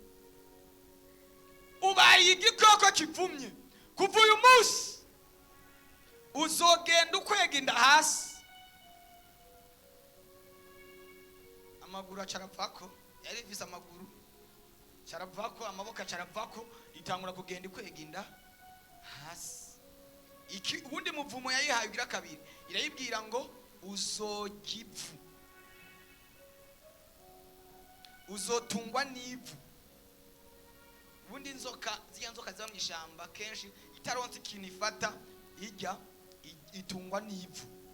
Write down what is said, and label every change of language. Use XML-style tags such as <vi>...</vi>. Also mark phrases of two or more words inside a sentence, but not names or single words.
<rn>Ubaye igikoko kivumye. Kuva uyu munsi uzogenda ukwega inda hasi, amaguru acarapfako, yari ifise amaguru caravako, amaboko acaravako, itangura kugenda ikwega inda hasi. Ubundi muvumo yayihaye ugira kabiri, irayibwira ngo uzogipfu, uzotungwa n'ivu. Ubundi inzoka, ziya nzoka ziba mu ishamba kenshi itaronse ikintu ifata ijya itungwa n'ivu.</rn>